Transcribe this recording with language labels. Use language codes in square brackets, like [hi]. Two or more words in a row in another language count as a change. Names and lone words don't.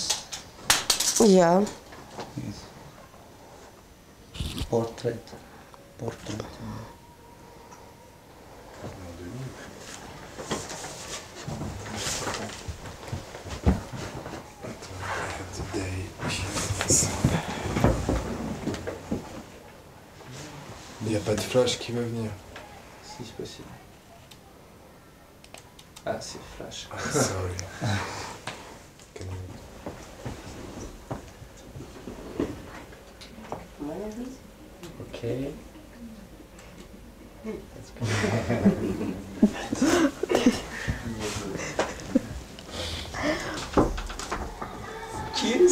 [fr] Jā. Portret. Il n'y a pas de flash qui va venir. Si, c'est possible. Ah, c'est flash. [en] Sorry. Okay. Cheers.